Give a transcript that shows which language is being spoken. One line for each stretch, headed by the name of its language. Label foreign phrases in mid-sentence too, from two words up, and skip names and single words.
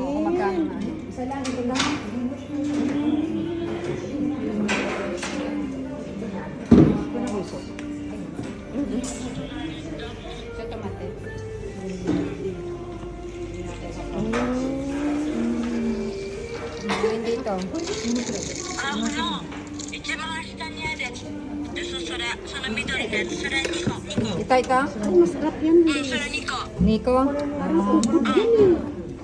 Filipino: Oo, magkano na. Isa lang, ito lang. Sa tomate. Gawin dito.
Japanese: 一番下にあるやつ。でその緑のやつ、それ 2個。2個。
Filipino: Ito? Ay, masarap yan.
Japanese: それ2個。 Nico? Ah.
Filipino: Parang ubod yan eh.